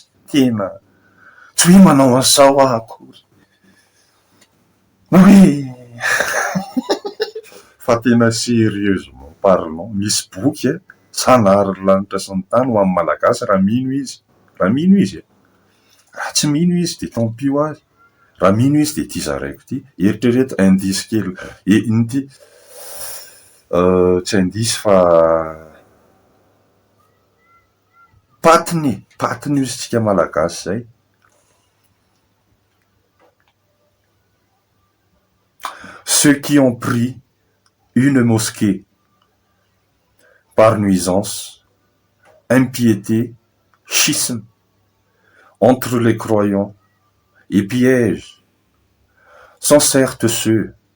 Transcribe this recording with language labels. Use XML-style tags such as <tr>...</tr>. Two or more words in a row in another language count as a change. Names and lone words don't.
<mg>Tena tsy hoe manao an'izao akory.</mg> <fr>Oui.</fr> <mg>Fa tena</mg> <fr>sérieusement parlant,</fr> <mg>misy boky Zanahary lanitra sy ny tany ho amin'ny malagasy raha mino izy. Raha mino izy. Raha tsy mino izy de</mg> <fr>tant pis</fr> <mg>ho azy. Raha mino izy de ty zaraiko ty. Eritrereto indice kely. Iny tsy indice fa patiny io isika malagasy zay.</mg> <fr>Ceux qui ont pris une mosquée par nuisance, impiété, schisme entre les croyants et piège sont certes ceux</fr>